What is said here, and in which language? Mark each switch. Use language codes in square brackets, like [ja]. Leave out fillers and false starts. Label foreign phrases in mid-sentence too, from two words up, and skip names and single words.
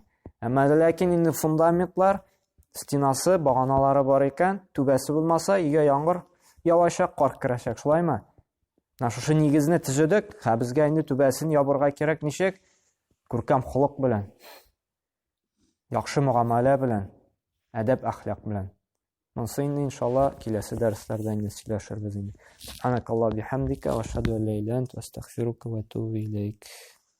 [tt] Әмма ләкин инде фундаментлар, стенасы, баганалары бар икән, түбәсе булмаса, өйгә яңгыр явачак, кар керәчәк, шулаймы? Шушы нигезне төзедек, безгә инде түбәсен ябырга кирәк ничек? Күркәм холык белән, яхшы муамәлә белән, әдәп әхлак белән. Монысы инде иншалла киләсе дәресләрдә инде сөйләшербез инде. [ar] سبحانك اللهم بحمدك وأشهد أن لا إله إلا أنت أستغفرك وأتوب إليك.